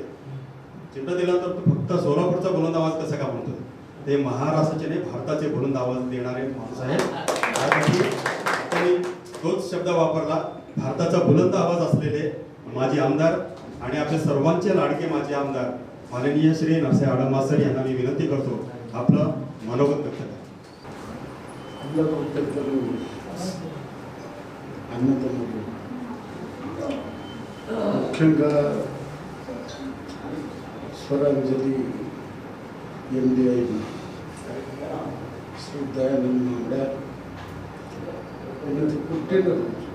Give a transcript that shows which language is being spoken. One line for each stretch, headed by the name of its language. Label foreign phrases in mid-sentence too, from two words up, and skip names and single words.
Marathi: चिमटा दिल्यानंतर फक्त सोलापूरचा बुलंद आवाज कसा का म्हणतो, ते महाराष्ट्राचे नाही भारताचे बुलंद आवाज देणारे माणूस आहेत. त्यासाठी त्यांनी तोच शब्द वापरला. भारताचा बुलंद आवाज असलेले माजी आमदार आणि आपले सर्वांचे लाडके माजी आमदार माननीय श्री नरसయ్య आडम मास्तर यांना मी विनंती करतो आपलं मनोगत व्यक्त करा.
Telugu: అన్నదమ్ములు ముఖ్యంగా స్వరాంజలి ఎండి అయిన శ్రీ దయానంద మామిడ పుట్టినరోజు